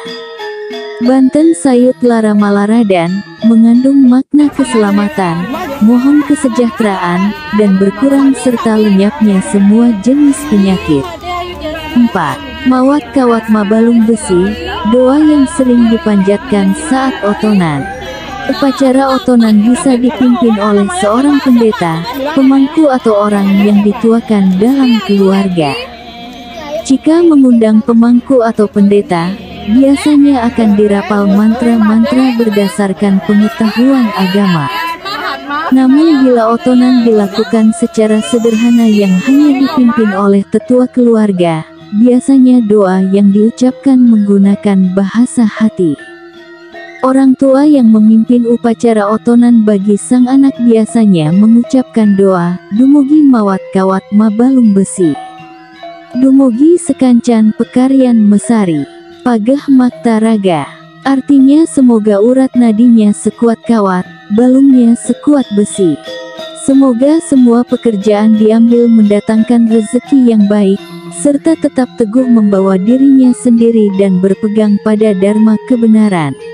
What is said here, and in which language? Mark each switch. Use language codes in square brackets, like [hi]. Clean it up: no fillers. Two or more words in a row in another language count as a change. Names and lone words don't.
[id] Banten Sayut Lara Malaradan mengandung makna keselamatan, mohon kesejahteraan, dan berkurang serta lenyapnya semua jenis penyakit. 4. Mawat Kawat Mabalung Besi, doa yang sering dipanjatkan saat otonan. Upacara otonan bisa dipimpin oleh seorang pendeta, pemangku atau orang yang dituakan dalam keluarga. Jika mengundang pemangku atau pendeta, biasanya akan dirapal mantra-mantra berdasarkan pengetahuan agama. Namun bila otonan dilakukan secara sederhana yang hanya dipimpin oleh tetua keluarga, biasanya doa yang diucapkan menggunakan bahasa hati. Orang tua yang memimpin upacara otonan bagi sang anak biasanya mengucapkan doa, [ban] Dumugi Mawat Kawat Mabalung Besi. Dumugi sekancan pekaryan mesari, pagah makta raga. [id] Artinya semoga urat nadinya sekuat kawat, balungnya sekuat besi. Semoga semua pekerjaan diambil mendatangkan rezeki yang baik, serta tetap teguh membawa dirinya sendiri dan berpegang pada dharma kebenaran.